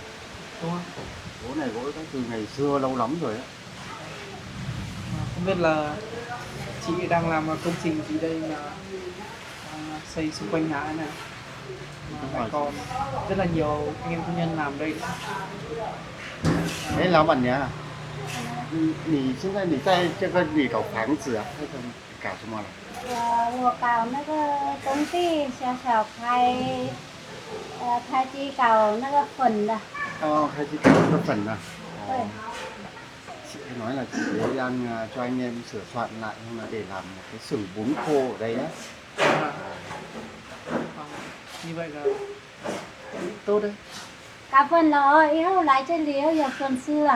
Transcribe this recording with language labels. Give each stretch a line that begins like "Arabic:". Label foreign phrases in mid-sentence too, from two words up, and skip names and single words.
Vietnamese: Đúng không? Gỗ này gỗ từ ngày xưa lâu lắm rồi ấy. Không biết là chị đang làm công trình gì đây mà xây xung quanh nhà này, mà lại còn rất là nhiều anh em công nhân làm đây nữa.
Chinese: 哎，老板娘啊，你现在你在这个里搞房子啊，还是搞什么了？我搞那个工地小小开机搞那个粉的。哦，开始搞那个粉啊。对。
Vietnamese: Chị nói là chị ấy đang cho anh em sửa soạn lại nhưng mà để làm một cái xưởng bún khô ở đây á. Như vậy là tốt đấy. Cả phần đó yêu lại trên liễu giờ phần xưa à.